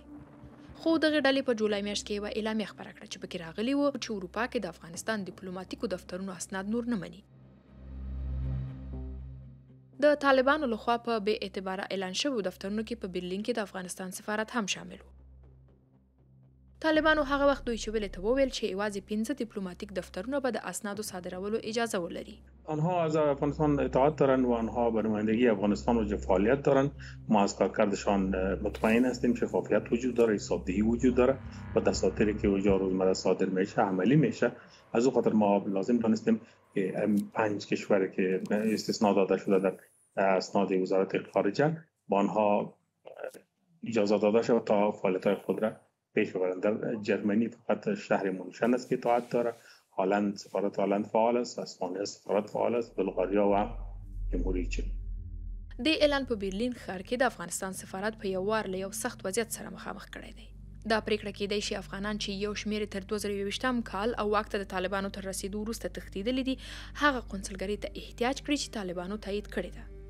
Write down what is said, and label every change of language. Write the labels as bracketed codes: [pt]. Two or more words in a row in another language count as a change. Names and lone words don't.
[ps] خو دغه ډلې په جولای میاشت کې یوه اعلامیه خپره کړه چې پکې راغلي وو چې اروپا کې د افغانستان ډیپلوماټیکو دفترونو اسناد نور نه مني. د طالبانو لخوا په بې اعتباره اعلان شویو دفترونو کې په برلین کې د افغانستان سفارت هم شامل و. طالبانو هغه وخت دوی چویلې ته وویل چې یوازې 15 ډیپلوماټیک دفترونه به د اسنادو صادرولو اجازه ولري. [fa] آنها از افغانستان اطاعت دارند و آنها به نمایندگی افغانستان وجه فعالیت دارند. ما از کارکردشان مطمئن هستیم. شفافیت وجود داره، حسابدهی وجود داره و دساتیری که اونجا روزمره صادر میشه عملی میشه. از اون خاطر ما لازم دانستیم که 5 کشوری که استثناء داده شده در اسناد وزارت خارجه با آنها اجازه داده شد تا فعالیت‌های خود را پیش ببرند. در جرمنی فقط شهر مونشن است که اطاعت داره. هالند، سفارت هالند فعال است، اسپانیا سفارت فعال است، بلغاریا و جمهوری چین. [ps] د اعلان په برلین ښار کې د افغانستان سفارت په یو وار له یو سخت وضعیت سره مخامخ کړی دی. دا پریکړه کېدای شي افغانان چې یو شمېر تر 2022 کال او واک ته د طالبانو تر رسیدو وروسته تښتېدلي دي، هغه قونسلګرۍ ته احتیاج کړي چې طالبانو تایید کړې ده.